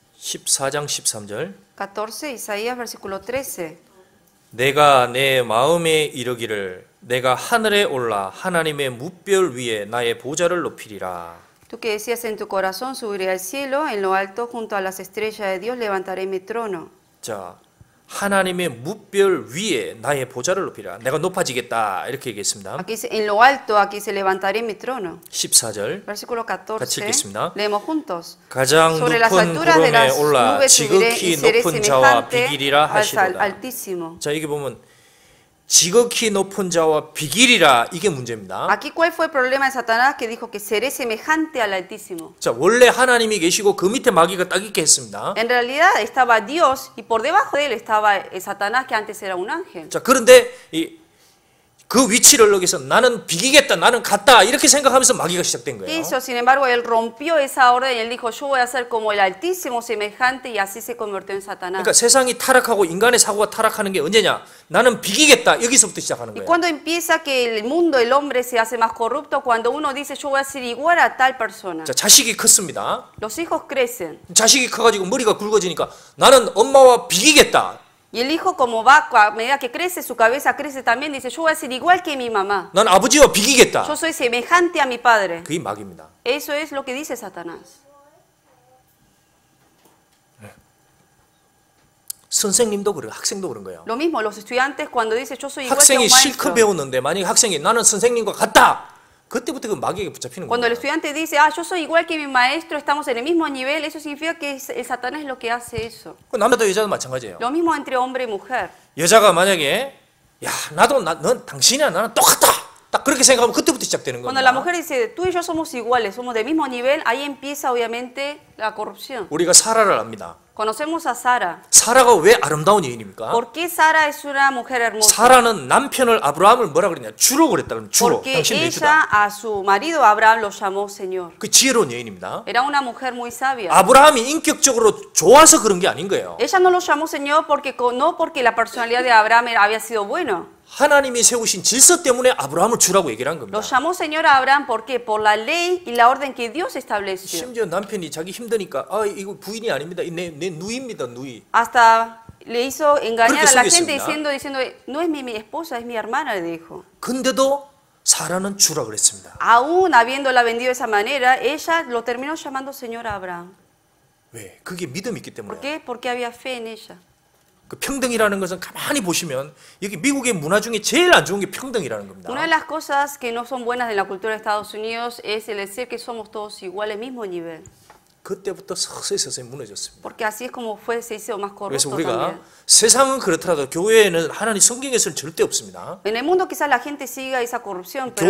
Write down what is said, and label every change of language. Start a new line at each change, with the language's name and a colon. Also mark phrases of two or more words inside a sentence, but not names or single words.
Korean: 14장 13절.
Spanish: 14, Isaías versículo 13.
Korean: 내가 내 마음에 이르기를 내가 하늘에 올라 하나님의 무별 위에 나의 보좌를 높이리라.
Spanish: Tú que decías en tu corazón, subiré al cielo, en lo alto junto a las estrellas de Dios levantaré mi trono.
Korean: 자, 하나님의 무별 위에 나의 보좌를 높이라. 내가 높아지겠다. 이렇게 얘기했습니다.
Spanish: Aquí dice, en lo alto, aquí se levantaré mi trono.
Korean: 14절.
Spanish: Versículo
Korean: 같이 14. 읽겠습니다.
Spanish: Leemos juntos.
Korean: 가장
Spanish: Sobre las
Korean: 높은
Spanish: alturas de
Korean: 구름에
Spanish: las
Korean: 올라
Spanish: nubes subiré y
Korean: 지극히
Spanish: seré
Korean: 높은 자와
Spanish: semejante
Korean: 비길이라
Spanish: al
Korean: 하시로다.
Spanish: Altísimo.
Korean: 자, 이게 보면 지극히 높은 자와 비길이라 이게 문제입니다.
Spanish: Aquí, ¿cuál fue el problema de Satanás que dijo que seré semejante al Altísimo?
Korean: 자, 원래 하나님이 계시고 그 밑에 마귀가 딱 있게 했습니다.
Spanish: En realidad estaba Dios y por debajo de él estaba Satanás, que antes era un ángel.
Korean: 자, 그런데 그 위치를 여기서 나는 비기겠다, 나는 갔다 이렇게 생각하면서 마귀가 시작된
Spanish: ¿Qué
Korean: 거예요.
Spanish: hizo? Sin embargo, él rompió esa orden y él dijo, yo voy a ser como el Altísimo semejante, y así se convirtió en Satanás.
Korean: 그러니까 세상이 타락하고 인간의 사고가 타락하는 게 언제냐? 나는 비기겠다. 여기서부터 시작하는
Spanish: ¿Y
Korean: 거예요.
Spanish: cuándo empieza que el mundo, el hombre se hace más corrupto? Cuando uno dice, yo voy a ser igual a tal persona.
Korean: 자, 자식이 컸습니다.
Spanish: Los hijos crecen.
Korean: 자식이 커가지고 머리가 굵어지니까 나는 엄마와 비기겠다.
Spanish: Y el hijo, como va, a medida que crece, su cabeza crece también, dice, yo voy a ser igual que mi mamá.
Korean: 난 아버지와 비기겠다.
Spanish: Yo soy semejante a mi padre.
Korean: 그게 마귀입니다.
Spanish: Eso es lo que dice Satanás.
Korean: 선생님도 그래요. 학생도 그런 거예요.
Spanish: Lo mismo, los estudiantes cuando dicen, yo soy igual que
Korean: 학생이
Spanish: un
Korean: 실컷
Spanish: maestro.
Korean: 배웠는데 만약에 학생이 나는 선생님과 같다. 그때부터 그 마귀에게 붙잡히는
Spanish: Cuando el
Korean: 거예요.
Spanish: estudiante dice, yo soy igual que mi maestro, estamos en el mismo nivel, eso significa que el Satanás es lo que hace eso.
Korean: 그 남자도 여자도 마찬가지예요.
Spanish: Lo mismo entre hombre y mujer.
Korean: 여자가 만약에 야 나도 넌 당신이야 나는 똑같다. 딱 그렇게 생각하면 그때부터 시작되는
Spanish: Cuando la
Korean: 겁니다.
Spanish: mujer dice, tú y yo somos iguales, somos del mismo nivel, ahí empieza obviamente la corrupción.
Korean: 우리가 사라를 압니다.
Spanish: Conocemos a Sara.
Korean: 사라가 왜 아름다운 여인입니까?
Spanish: ¿Por qué Sara es una mujer hermosa?
Korean: 사라는 남편을 아브라함을 뭐라 그랬냐? 주로 그랬다. 그러면 주로.
Spanish: Porque
Korean: 당신 내
Spanish: ella
Korean: 주다.
Spanish: a su marido Abraham lo llamó Señor.
Korean: 그 지혜로운 여인입니다.
Spanish: Era una mujer muy sabia.
Korean: 아브라함이 인격적으로 좋아서 그런 게 아닌 거예요.
Spanish: Ella no lo llamó Señor porque, no porque la personalidad de Abraham había sido bueno.
Korean: 하나님이 세우신 질서 때문에 아브라함을 주라고 얘기를 한 겁니다.
Spanish: Lo llamó Señor a Abraham porque por la ley y la orden que Dios estableció.
Korean: 심지어 남편이 자기 힘드니까 이거 부인이 아닙니다. 내 누이입니다. 누이.
Spanish: Hasta le hizo engañar a la gente
Korean: 속였습니다.
Spanish: diciendo, no es mi esposa, es mi hermana, le dijo.
Korean: 근데도 사라는 주라 그랬습니다.
Spanish: Aún habiéndola vendido de esa manera, ella lo terminó llamando Señor a Abraham.
Korean: 왜? 그게 믿음이 있기
Spanish: ¿Por
Korean: 때문에.
Spanish: qué? Porque había fe en ella.
Korean: 그 평등이라는 것은 가만히 보시면 여기 미국의 문화 중에 제일 안 좋은 게 평등이라는 겁니다.
Spanish: Una de las cosas que no son buenas de la cultura de Estados Unidos es el decir que somos todos iguales, mismo nivel.
Korean: 그때부터 서서히 무너졌습니다.
Spanish: Porque así es como se hizo más
Korean: 그래서
Spanish: corrupto
Korean: 우리가
Spanish: también.
Korean: 세상은 그렇더라도 교회에는 하나님 성경에서는 절대 없습니다.
Spanish: En el mundo quizás la gente siga esa corrupción, pero en